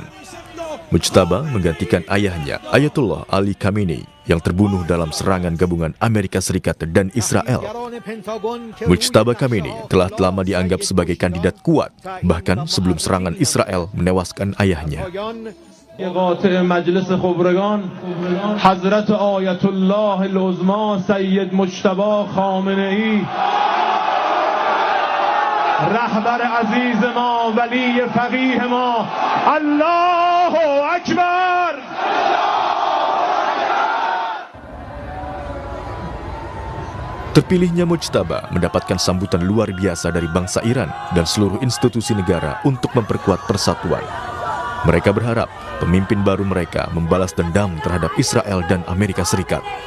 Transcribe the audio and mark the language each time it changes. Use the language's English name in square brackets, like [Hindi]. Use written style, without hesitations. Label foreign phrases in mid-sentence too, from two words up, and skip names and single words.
[Indonesian] Mujtaba menggantikan ayahnya, Ayatollah Ali Khamenei, yang terbunuh dalam serangan gabungan Amerika Serikat dan Israel. Mujtaba Khamenei telah lama dianggap sebagai kandidat kuat, bahkan sebelum serangan Israel menewaskan ayahnya. [Persian] قاطع مجلس خبرگان حضرت آیت الله العظما سید مجتبی خامنه‌ای رهبر عزیز ما ولی فقیه ما [Arabic] الله اکبر. [Indonesian] Terpilihnya Mujtaba mendapatkan sambutan luar biasa dari bangsa Iran dan seluruh institusi negara untuk memperkuat persatuan. Mereka berharap pemimpin baru mereka membalas dendam terhadap Israel dan Amerika Serikat.